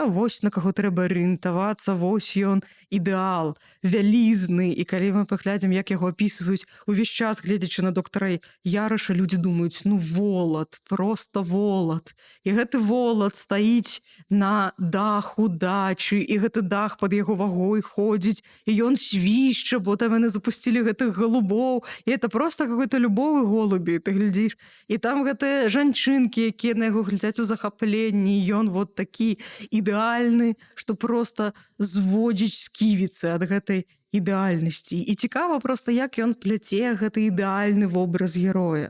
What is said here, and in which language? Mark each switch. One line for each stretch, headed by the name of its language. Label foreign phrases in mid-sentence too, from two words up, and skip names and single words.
Belarusian: Вось на каго трэба арыентавацца, вось ён ідэал, вялізны, і калі мы паглядзім, як яго апісваюць увесь час, гледзячы на доктара Яраша, людзі думаюць, волат, просто волат. І гэты волат стаіць на даху дачы, і гэты дах пад яго вагой ходзіць, і ён свішча, бо там яны запусцілі гэтых голубоў, і
Russian: это просто какой-то любовы
Belarusian: голубі, ты глядзіш. І там гэтыя жанчынкі, якія на яго глядзяць у захапленні, ён вот такі ідэальны, што просто зводзіць сківіцы ад гэтай ідэальнасці. І цікава просто, як ён пляце гэты ідэальны вобраз героя.